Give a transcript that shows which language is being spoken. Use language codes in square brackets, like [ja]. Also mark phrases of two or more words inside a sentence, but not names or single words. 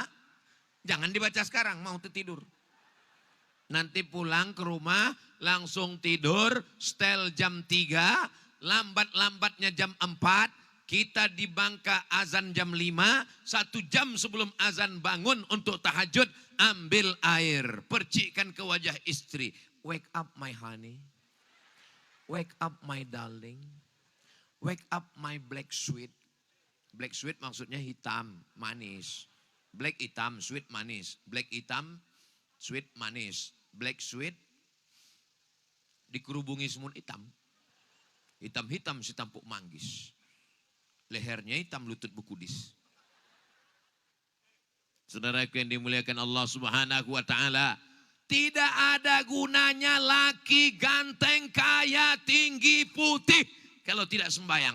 [id] Jangan dibaca sekarang, mau tidur. Nanti pulang ke rumah langsung tidur, setel jam 3, lambat-lambatnya jam 4. Kita di Bangka azan jam 5, 1 jam sebelum azan bangun untuk tahajud, ambil air, percikkan ke wajah istri. [en] Wake up my honey, wake up my darling, wake up my black sweet. Black sweet [id] maksudnya hitam, manis. Black hitam, sweet manis. Black hitam, sweet manis. [en] Black sweet [id] dikerubungi semun hitam. Hitam-hitam si tampuk manggis. Lehernya hitam, lutut bekudis. Saudaraku yang dimuliakan Allah [ar] سبحانه وتعالى, [id] tidak ada gunanya laki ganteng, kaya, tinggi, putih kalau tidak sembahyang.